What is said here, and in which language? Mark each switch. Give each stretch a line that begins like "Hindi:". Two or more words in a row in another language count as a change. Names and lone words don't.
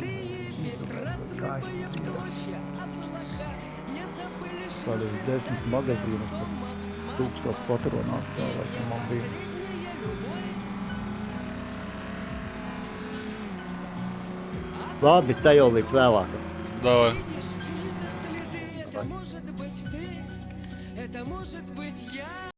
Latvian: Kā es kādreiz 10 magazīnus, 1000 patronās tā, laikam man bija. Labi, te jau līdz vēlākam.
Russian: Давай. Это может быть ты, это может быть я.